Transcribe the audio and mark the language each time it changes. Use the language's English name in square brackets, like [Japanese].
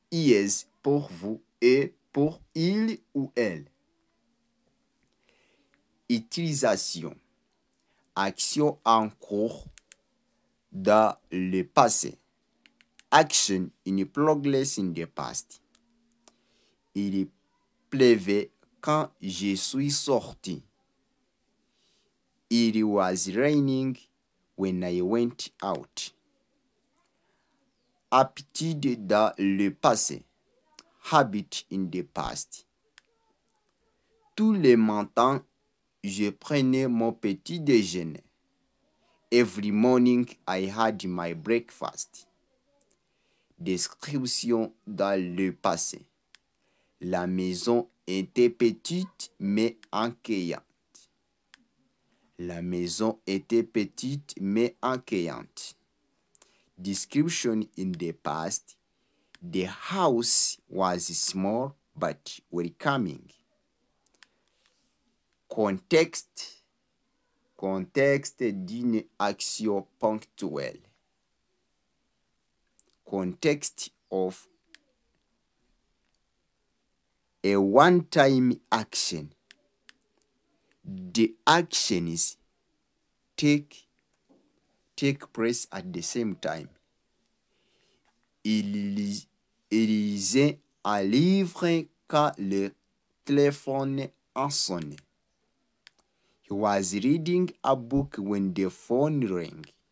[French] IS pour vous et pour il ou elle. Utilisation. Action en cours dans le passé. [English] Action in progress in the past. [French] Il pleuvait quand je suis sorti. [English] It was raining when I went out. [French] Aptitude dans le passé. [English] Habit in the past. [French] Tous les matins, je prenais mon petit déjeuner. [English] Every morning I had my breakfast. [French] Description dans le passé. La maison était petite mais accueillante. La maison était petite mais accueillante. [English] Description in the past. The house was small but welcoming. [French] Contexte. Contexte d'une action ponctuelle. [English] Context of a one-time action. The actions take place at the same time. [French] Il lisait un livre quand le téléphone a sonné. [English] He was reading a book when the phone rang.